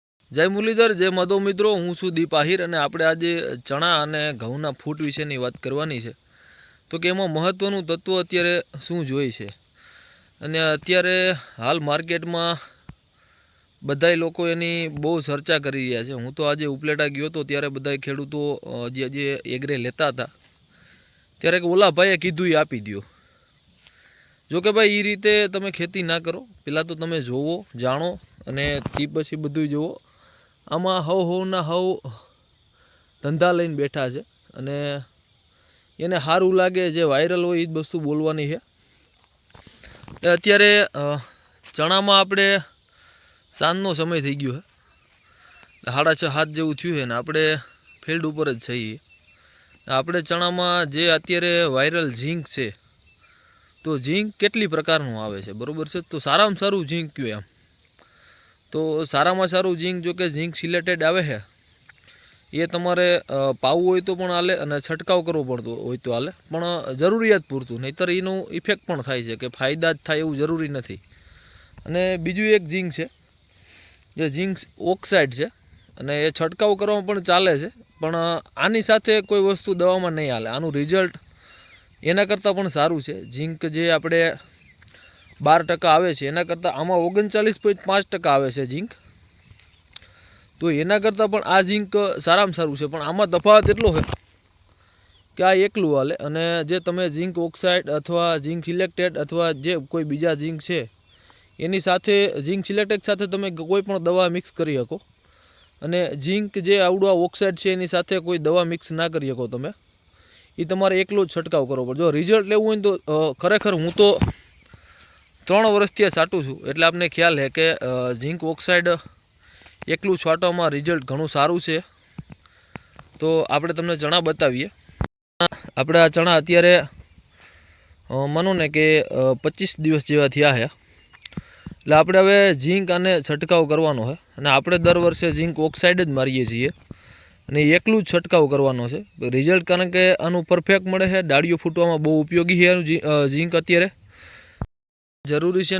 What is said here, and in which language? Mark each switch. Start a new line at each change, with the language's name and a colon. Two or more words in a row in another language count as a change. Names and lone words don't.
Gujarati: જય મુરલીધર જય માધવ મિત્રો, હું છું દીપ આહિર અને આપણે આજે ચણા અને ઘઉંના ફૂટ વિશેની વાત કરવાની છે। તો કે એમાં મહત્વનું તત્વ અત્યારે શું જોઈ છે અને અત્યારે હાલ માર્કેટમાં બધાય લોકો એની બહુ ચર્ચા કરી રહ્યા છે। હું તો આજે ઉપલેટા ગયો તો ત્યારે બધાય ખેડૂતો જે એગ્રે લેતા હતા ત્યારે ઓલા ભાઈએ કીધું એ આપી દ્યો। જો કે ભાઈ ઈ રીતે તમે ખેતી ના કરો, પહેલા તો તમે જોવો જાણો અને તી પછી બધું જોવો। આમાં હવના હવ ધંધા લઈને બેઠા છે અને એને સારું લાગે જે વાયરલ હોય ઈ જ વસ્તુ બોલવાની છે। અત્યારે ચણામાં આપણે સાંજનો સમય થઈ ગયો છે, 6:30-7 જેવું થયું છે ને આપણે ફીલ્ડ ઉપર જ છીએ। આપણે ચણામાં જે અત્યારે વાયરલ ઝીંક છે તો ઝીંક કેટલી પ્રકારનું આવે છે બરોબર છે। તો સારામાં સારું ઝીંક કયો એમ તો સારામાં સારું ઝીંક જો કે ઝીંક
English: silated
Gujarati: આવે છે એ તમારે પાવું હોય તો પણ હાલે અને છંટકાવ કરવો પડતો હોય તો હાલે, પણ જરૂરિયાત પૂરતું, નહીતર એનું ઇફેક્ટ પણ થાય છે કે ફાયદા જ થાય એવું જરૂરી નથી। અને બીજું એક ઝીંક છે જે
English: zinc oxide
Gujarati: છે અને એ છંટકાવ કરવામાં પણ ચાલે છે, પણ આની સાથે કોઈ વસ્તુ દવામાં નહીં હાલે। આનું રિઝલ્ટ એના કરતાં પણ સારું છે। ઝીંક જે આપણે 12% આવે છે એના કરતાં આમાં 39.5% આવે છે ઝીંક। તો એના કરતાં પણ આ ઝીંક સારામાં સારું છે, પણ આમાં તફાવત એટલો છે કે આ એકલું હાલે અને જે તમે
English: zinc oxide
Gujarati: અથવા
English: zinc selected
Gujarati: અથવા જે કોઈ બીજા ઝીંક છે એની સાથે
English: zinc selected
Gujarati: સાથે તમે કોઈ પણ દવા મિક્સ કરી શકો અને ઝીંક જે આવડું ઓક્સાઇડ છે એની સાથે કોઈ દવા મિક્સ ના કરી શકો તમે। ઈ તમારે એકલો જ છંટકાવ કરવો પડે। જો રિઝલ્ટ લેવું હોય તો ખરેખર હું તો 3 વર્ષથી છાંટું છું એટલે આપને ખ્યાલ છે કે
English: zinc oxide
Gujarati: એકલું છાંટવામાં રિઝલ્ટ ઘણું સારું છે। તો આપણે તમને ચણા બતાવીએ। આપણે આ ચણા અત્યારે માનો ને કે 25 દિવસ જેવા થયા છે એટલે આપણે હવે ઝીંક અને છંટકાવ કરવાનો છે અને આપણે દર વર્ષે
English: zinc oxide
Gujarati: જ મારીએ છીએ અને એકલું જ છંટકાવ કરવાનો છે રિઝલ્ટ કારણ કે આનું પરફેક્ટ મળે છે। ડાળીઓ ફૂટવામાં બહુ ઉપયોગી છે ઝીંક અત્યારે જરૂરી છે।